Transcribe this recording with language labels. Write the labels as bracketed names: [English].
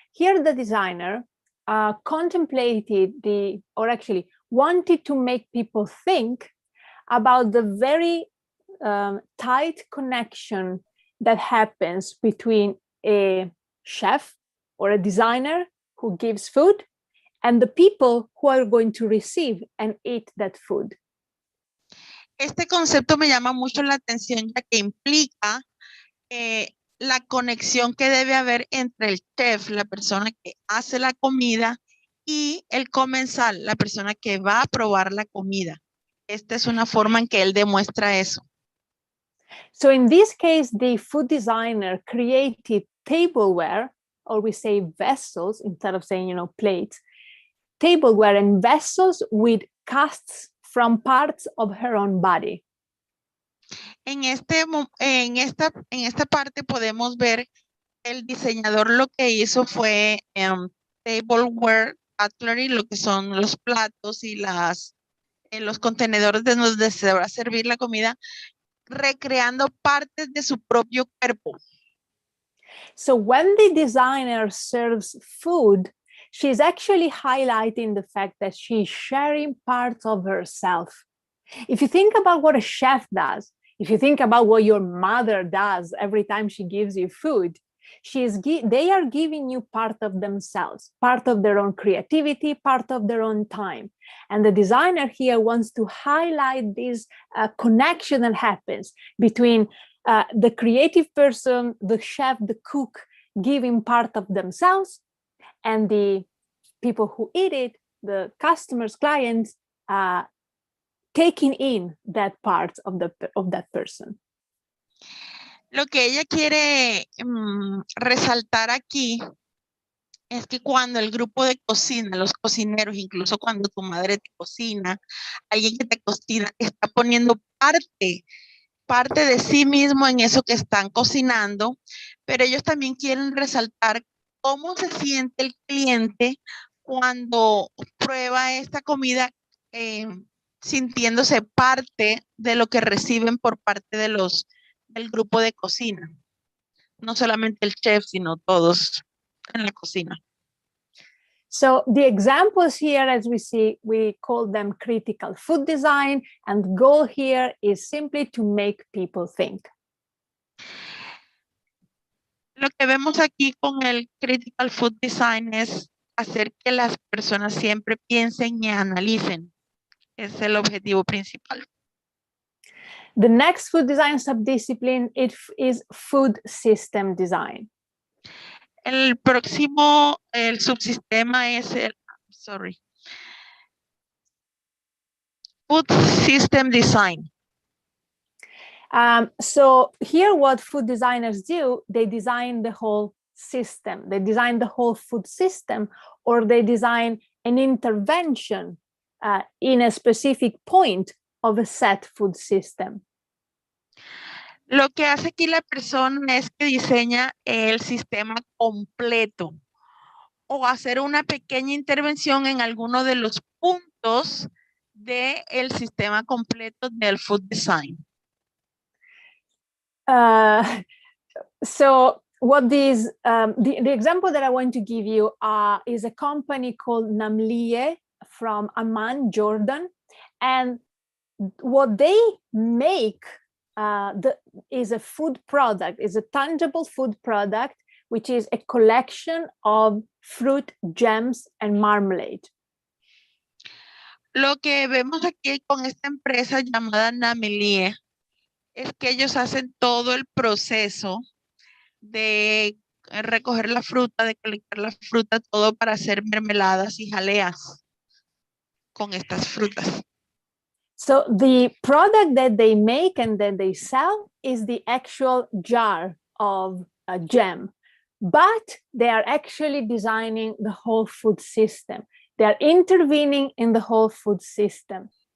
[English] Here the designer contemplated wanted to make people think about the very tight connection that happens between a chef or a designer who gives food, and the people who are going to receive and eat that food. [Spanish] Este concepto me llama mucho la atención, ya que implica la conexión que debe haber entre el chef, la persona que hace la comida, y el comensal, la persona que va a probar la comida. Esta es una forma en que él demuestra eso. [English] So in this case, the food designer created tableware, or we say vessels instead of saying, plates, tableware and vessels with casts from parts of her own body. [Spanish] En esta parte podemos ver el diseñador lo que hizo fue tableware, cutlery, lo que son los platos y los contenedores de donde se va a servir la comida, recreando partes de su propio cuerpo. [English] So when the designer serves food, she's actually highlighting the fact that she's sharing parts of herself. If you think about what a chef does, if you think about what your mother does every time she gives you food, they are giving you part of themselves, part of their own creativity, part of their own time. And the designer here wants to highlight this connection that happens between the creative person, the chef, the cook, giving part of themselves, and the people who eat it, the customers, clients, taking in that part of that person. [Spanish] Lo que ella quiere resaltar aquí es que cuando el grupo de cocina, los cocineros, incluso cuando tu madre te cocina, alguien que te cocina, está poniendo parte de sí mismo en eso que están cocinando, pero ellos también quieren resaltar cómo se siente el cliente cuando prueba esta comida, sintiéndose parte de lo que reciben por parte del grupo de cocina. No solamente el chef, sino todos en la cocina. [English] So the examples here, as we see, we call them critical food design, and the goal here is simply to make people think. [Spanish] Lo que vemos aquí con el critical food design es hacer que las personas siempre piensen y analicen. Es el objetivo principal. [English] The next food design subdiscipline is food system design. [Spanish] El próximo, el subsistema es food system design. [English] So here what food designers do, they design the whole system. They design the whole food system, or they design an intervention in a specific point of a set food system. [Spanish] Lo que hace aquí la persona es que diseña el sistema completo o hacer una pequeña intervención en alguno de los puntos del sistema completo del food design. [English] So what these, the example that I want to give you is a company called Namliye from Amman, Jordan. And what they make is a food product, is a tangible food product, which is a collection of fruit, jams, and marmalade. [Spanish] Lo que vemos aquí con esta empresa llamada Namliye es que ellos hacen todo el proceso de recoger la fruta, de colectar la fruta, todo para hacer mermeladas y jaleas con estas frutas. [English] So the product that they make and that they sell is the actual jar of a jam, but they are actually designing the whole food system. They are intervening in the whole food system.